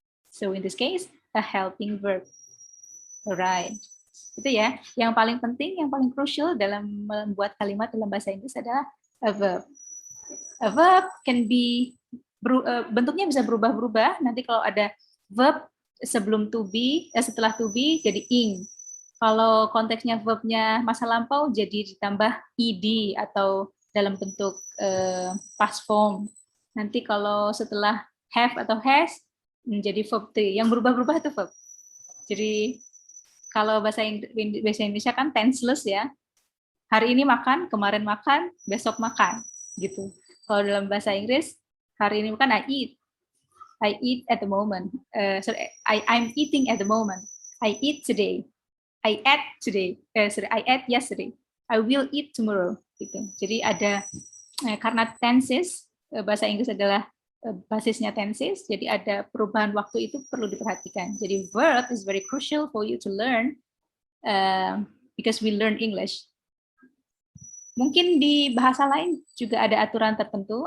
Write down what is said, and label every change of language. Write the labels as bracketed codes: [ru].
[en] So in this case, a helping verb. Alright. [id] Itu ya, yang paling penting, yang paling crucial dalam membuat kalimat dalam bahasa Inggris adalah a verb. [en] A verb can be, [id] bentuknya bisa berubah-berubah. Nanti kalau ada verb sebelum to be, setelah to be jadi ing. Kalau konteksnya verbnya masa lampau jadi ditambah ed atau dalam bentuk past form. Nanti kalau setelah have atau has menjadi verb 3. Yang berubah-berubah itu verb. Jadi kalau bahasa Indonesia kan tenseless ya. Hari ini makan, kemarin makan, besok makan gitu. Kalau dalam bahasa Inggris, hari ini makan [en] I eat. I eat at the moment. I'm eating at the moment. I eat today. I ate today. I ate yesterday. I will eat tomorrow. [id] Gitu. Jadi ada karena tenses, bahasa Inggris adalah basisnya tenses, jadi ada perubahan waktu itu perlu diperhatikan. Jadi [en] verb is very crucial for you to learn because we learn English. [id] Mungkin di bahasa lain juga ada aturan tertentu.